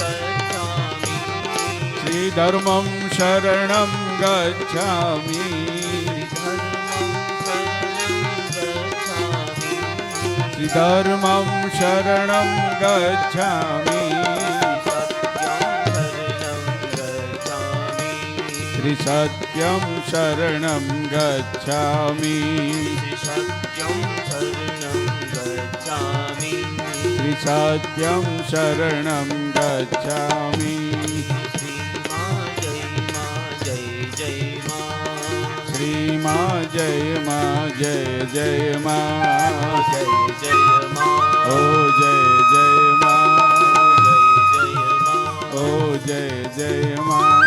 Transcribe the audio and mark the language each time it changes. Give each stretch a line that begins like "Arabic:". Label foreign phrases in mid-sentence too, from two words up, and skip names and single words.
Sanskrit: શ્રી ધર્મં શરણં ગચ્છામિ શ્રી ધર્મં શરણં ગચ્છામિ શ્રી સત્યં શરણં ગચ્છામિ त्रिसत्यं शरणं गच्छामि
Gujarati: શ્રીમાં જય માં જય જય માં શ્રીમાં જય માં જય જય માં જય જય માં ઓ જય જય માં જય જય માં ઓ જય જય માં